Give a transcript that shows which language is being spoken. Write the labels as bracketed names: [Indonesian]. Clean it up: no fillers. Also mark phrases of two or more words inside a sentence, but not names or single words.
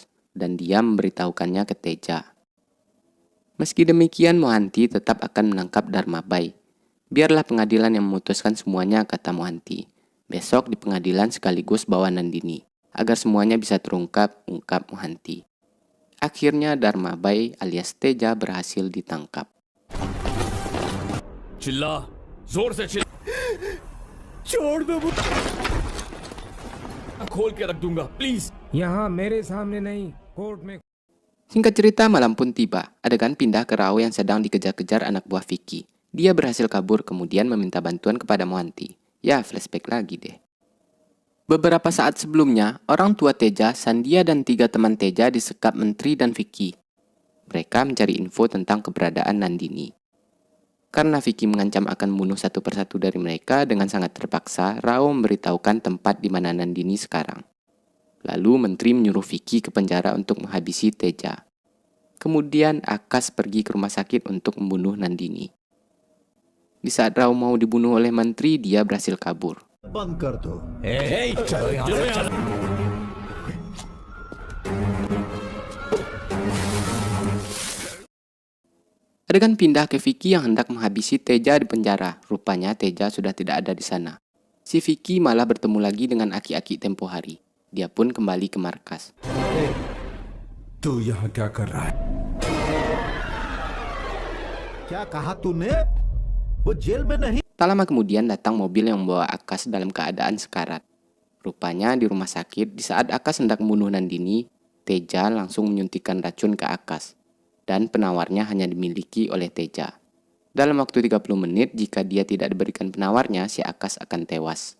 [Indonesian] Dan dia memberitahukannya ke Teja. Meski demikian, Mohanty tetap akan menangkap Darmabai. Biarlah pengadilan yang memutuskan semuanya, kata Mohanty. Besok di pengadilan sekaligus bawa Nandini. Agar semuanya bisa terungkap, ungkap Mohanty. Akhirnya Darmabai alias Teja berhasil ditangkap. [Hindi] चिल्ला, जोर से चिल्ला। छोड़ दो खोल के रख दूंगा, प्लीज। यहाँ मेरे सामने नहीं, कोर्ट में। [Indonesian] Singkat cerita, malam pun tiba. Adegan pindah ke Rao yang sedang dikejar-kejar anak buah Vicky. Dia berhasil kabur kemudian meminta bantuan kepada Mohanty. Ya, flashback lagi deh. Beberapa saat sebelumnya, orang tua Teja, Sandia dan 3 teman Teja disekap menteri dan Vicky. Mereka mencari info tentang keberadaan Nandini. Karena Vicky mengancam akan membunuh satu persatu dari mereka, dengan sangat terpaksa, Rao memberitahukan tempat di mana Nandini sekarang. Lalu menteri menyuruh Vicky ke penjara untuk menghabisi Teja. Kemudian Akas pergi ke rumah sakit untuk membunuh Nandini. Di saat Rao mau dibunuh oleh menteri, dia berhasil kabur. [Hindi] बंद कर दो। चलो यहाँ से चलो। [Indonesian] Adegan pindah ke Vicky yang hendak menghabisi Teja di penjara. Rupanya Teja sudah tidak ada di sana. Si Vicky malah bertemu lagi dengan aki-aki tempo hari. Dia pun kembali ke markas. [Hindi] तू यहाँ क्या कर रहा है? क्या कहा तूने? वो जेल में नहीं. [Indonesian] Tak lama kemudian datang mobil yang membawa Akas dalam keadaan sekarat. Rupanya di rumah sakit, di saat Akas hendak membunuh Nandini, Teja langsung menyuntikkan racun ke Akas. Dan penawarnya hanya dimiliki oleh Teja. Dalam waktu 30 menit, jika dia tidak diberikan penawarnya, si Akas akan tewas.